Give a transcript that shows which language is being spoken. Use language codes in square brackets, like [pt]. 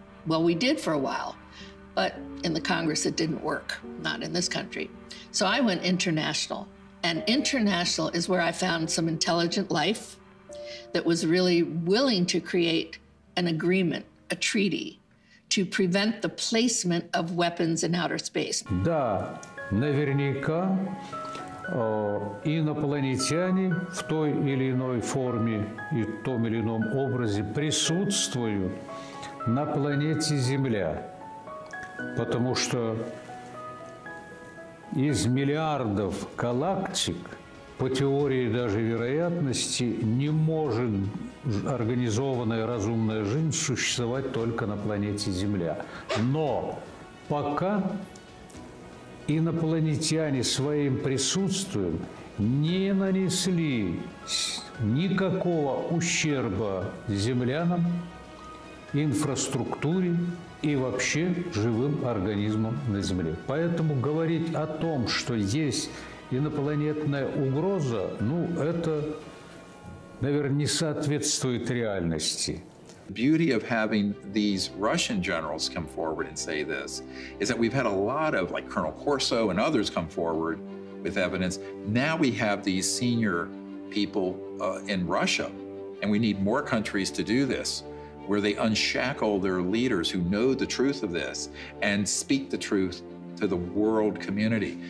[en] Well, we did for a while, but in the Congress it didn't work, not in this country. So I went international. And international is where I found some intelligent life that was really willing to create an agreement, a treaty, to prevent the placement of weapons in outer space. [ru] Да, наверняка инопланетяне в той или иной форме и в том или ином образе присутствуют на планете Земля, потому что из миллиардов галактик, по теории даже вероятности, не может организованная разумная жизнь существовать только на планете Земля. Но пока инопланетяне своим присутствием не нанесли никакого ущерба землянам, инфраструктуре и вообще живым организмам на Земле. Поэтому говорить о том, что есть инопланетная угроза, ну, это, наверное, не соответствует реальности. [en] The beauty of having these Russian generals come forward and say this is that we've had a lot of, like Colonel Corso and others, come forward with evidence. Now we have these senior people in Russia And we need more countries to do this, where they unshackle their leaders who know the truth of this and speak the truth to the world community.